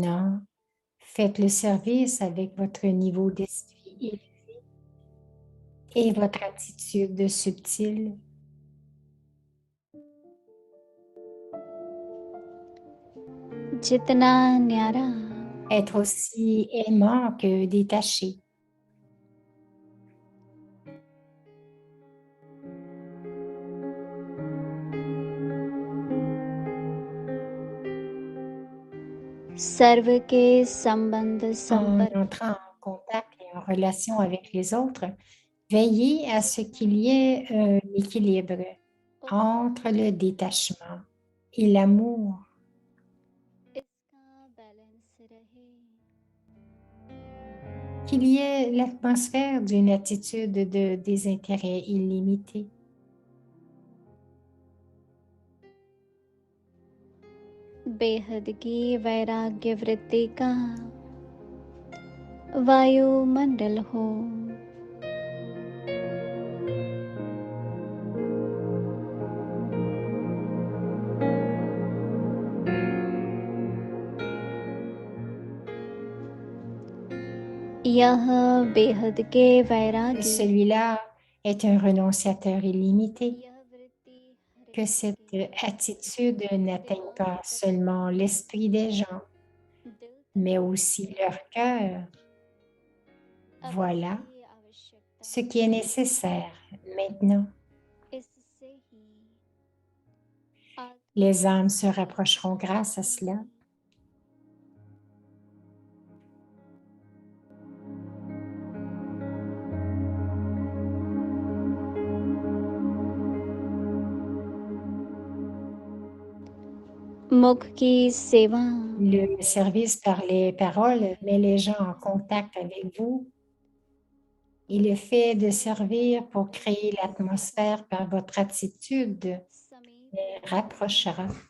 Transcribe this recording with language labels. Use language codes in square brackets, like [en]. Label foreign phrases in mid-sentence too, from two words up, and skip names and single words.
[fr] Maintenant, faites le service avec votre niveau d'esprit élevé et votre attitude subtile. [hi] जितना न्यारा [fr] Être aussi aimant que détaché. [hi] सर्व के संबंध [fr] En [hi] संपर्क [fr] entrant en contact et en relation avec les autres, veillez à ce qu'il y ait un équilibre entre le détachement et l'amour. [hi] इसका बैलेंस रहे [fr] Qu'il y ait l'atmosphère d'une attitude de désintérêt illimité. [hi] बेहद की वैराग्य वृत्ति का वायुमंडल हो यह बेहद के वैराग्य [fr] Celui-là est un renonciateur illimité. [hi] यह वृत्ति हर [fr] Que cette attitude n'atteigne pas seulement l'esprit des gens, [hi] दिल [fr] mais aussi leur cœur. [hi] तक [fr] Voilà [hi] की आवश्यकता [fr] ce qui est nécessaire maintenant. [hi] इससे ही आत्म [fr] Les âmes se rapprocheront grâce à cela. [hi] मुख की सेवा [fr] Le service par les paroles met les gens en contact avec vous et le fait de servir pour créer l'atmosphère par votre attitude [hi] समीप [fr] les rapprochera.